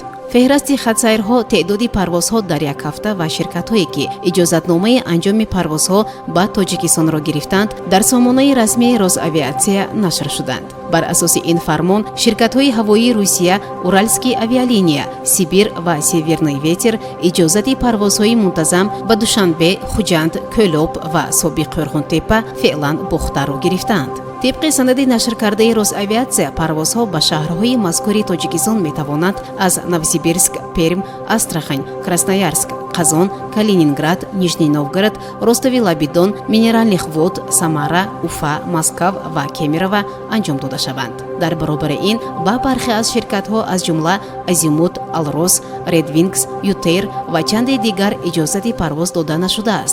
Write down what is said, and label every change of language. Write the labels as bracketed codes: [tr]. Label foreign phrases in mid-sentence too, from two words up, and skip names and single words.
[tg] феҳрасти хатсайрҳо теъдоди парвозҳо дар як ҳафта ва ширкатҳое ки иҷозатномаи анҷоми парвозҳо ба тоҷикистонро гирифтанд дар сомонаи расмии Росавиатсия нашр шуданд. Бар асоси ин фармон ширкатҳои ҳавоии Русия, Уральский авиалиния, Сибир ва Северный ветер иҷозати парвозҳои мунтазам ба Душанбе, Хуҷанд, Кӯлоб ва Собиқ Қӯрғонтепа феълан бухтаро гирифтанд. тибқи санад нашр карда روسавиатсия парвозҳо ба шаҳрҳои мазкури Тоҷикистон метавонанд аз Новосибирск, Перм, Астрахань, Красноярск, Қазон, Калининград, Нижний Новгород, Ростови-Лабидон, Минеральных вод, Самара, Уфа, Москав ва Кемерово анҷом дода шаванд. дар баробари ин ба бархе аз ширкатҳо аз ҷумла Азимут, Алрос, Редвингс, Ютер ва чанде дигар иҷозати парвоз дода нашудааст.